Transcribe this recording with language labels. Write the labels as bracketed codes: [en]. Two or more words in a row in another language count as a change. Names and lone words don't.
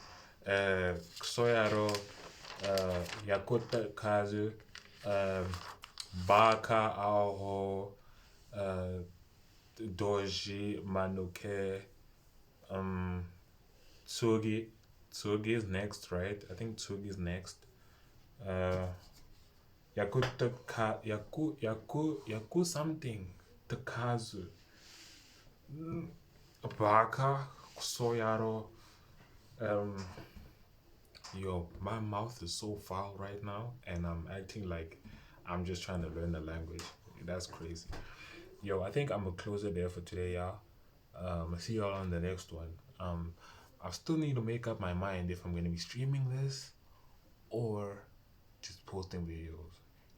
[ja] Soyaro, Yakuta Kazu, Baka Aho, Doji Manuke, Tsugi. [en] Tsugi is next, right? I think Tsugi is next. Yaku something. [ja] Takazu. Baka Soyaro. [en] Yo, my mouth is so foul right now, and I'm acting like I'm just trying to learn the language. That's crazy. Yo, I think I'm gonna close it there for today, y'all. I see y'all on the next one. I still need to make up my mind if I'm gonna be streaming this or just posting videos.